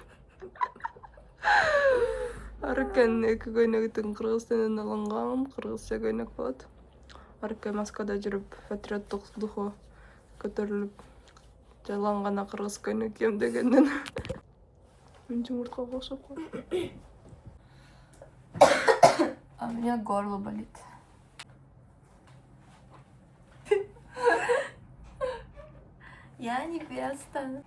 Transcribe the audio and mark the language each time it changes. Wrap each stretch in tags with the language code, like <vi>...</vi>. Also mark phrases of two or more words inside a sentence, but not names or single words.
<ky>Аркен 2 көйнөгүн кыргыз тилинен алынган, кыргызча көйнөк болот. Аркен Москвада жүрүп, патриоттук духу көтөрүлүп, жалаң гана кыргыз көйнөк кийем дегенден. Мен жумурткага окшоп калдым.</ky> <ru>А у меня горло болит. Я не перестану.</ru>